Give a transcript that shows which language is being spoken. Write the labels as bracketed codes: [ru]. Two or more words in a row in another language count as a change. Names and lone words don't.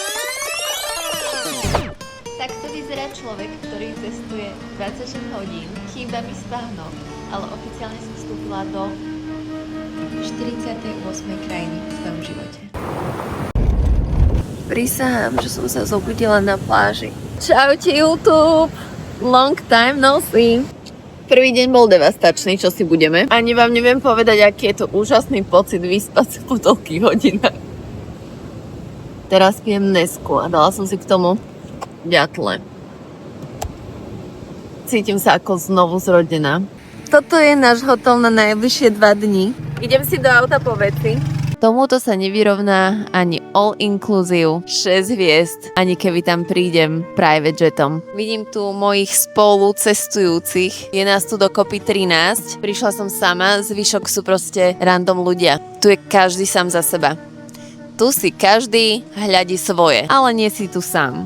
[sk] Takto vyzerá človek, ktorý cestuje 26 hodín, chýba mi spánok, ale oficiálne som vstúpila do 48. krajiny v svojom živote. Prisahám, že som sa zobudila na pláži. Čaute YouTube! [en] Long time no see. [sk] Prvý deň bol devastačný, čo si budeme. Ani vám neviem povedať, aký je to úžasný pocit vyspať sa po toľkých hodinách. Teraz pijem Nesku a dala som si k tomu ďatle. Cítim sa ako znovu zrodená. Toto je náš hotel na najbližšie 2 dni. Idem si do auta po veci. Tomuto sa nevyrovná ani [en] all inclusive [sk] 6 hviezd, ani keby tam prídem [en] private jetom. [sk] Vidím tu mojich spolucestujúcich, je nás tu dokopy 13, prišla som sama, zvyšok sú proste random ľudia. Tu je každý sám za seba. Tu si každý hľadí svoje, ale nie si tu sám.